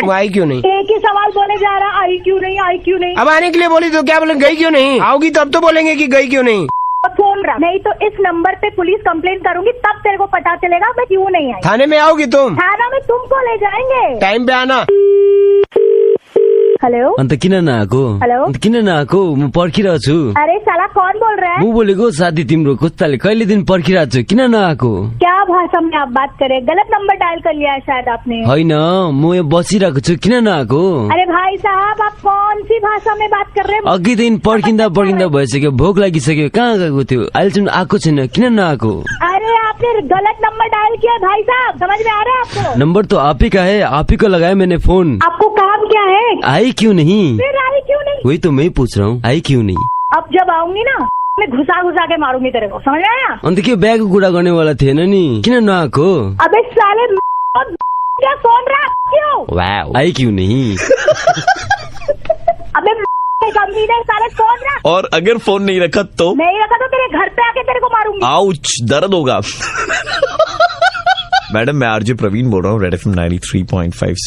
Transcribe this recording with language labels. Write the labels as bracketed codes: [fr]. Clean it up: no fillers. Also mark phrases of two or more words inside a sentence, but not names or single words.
[hi] आई क्यों नहीं? एक ही सवाल बोले जा रहा, आई क्यों नहीं, आई क्यों नहीं? अब आने के लिए बोली तो क्या बोले, गई क्यों नहीं? आओगी तब तो बोलेंगे कि गई क्यों नहीं। फोन रहा, नहीं तो इस नंबर पे [en] police complaint [hi] करूंगी, तब तेरे को पता चलेगा मैं क्यों नहीं आई। थाने में आओगी तुम? थाना में तुमको ले जाएंगे, टाइम पे आना। हेलो। [ne] अन्त किन नआएको? हेलो। अन्त किन नआएको? म पर्खिरहेको छु। [hi] अरे साला कौन बोल रहा है? [ne] म बोलेको साथी तिम्रो खुट्टाले कहिले दिन पर्खिरहेको छु, किन नआएको? [hi] क्या भाषा में आप बात करें? गलत नंबर डायल कर लिया है शायद आपने। [ne] होइन, म यहाँ बसिरहेको छु, किन नआएको? [hi] अरे भाई साहब, आप कौन सी भाषा में बात कर रहे हैं? [ne] अघि दिन पर्खिँदा भइसक्यो, भोक लागिसक्यो, कहाँ गएको थियो, अहिलेसम्म आएको छैन, किन नआएको? [hi] अरे आपने गलत नंबर डायल किया है भाई साहब, समझ में आ रहा है आपको? नंबर तो आप ही का है, आप ही को लगाया मैंने फोन। आपको काम क्या है? आई क्यों नहीं? फिर आई क्यों नहीं? वही तो मैं पूछ रहा हूँ, आई क्यों नहीं? अब जब आऊंगी ना, मैं घुसा के मारूंगी तेरे को, समझ आया? [ne] अन्त के बिहाको कुरा गर्नेवाला थिएन नि, किन नआएको? [hi] अबे साले क्या सुन रहा क्यों? वाह, आई क्यों नहीं? अबे कमी नहीं साले सुन रहा। और अगर फोन नहीं रखा तो? नहीं रखा तो तेरे घर पे आके तेरे को मारूंगी। आउच, दर्द होगा। मैडम मैं आरजे प्रवीण बोल रहा हूँ रेड एफएम 93.5 से।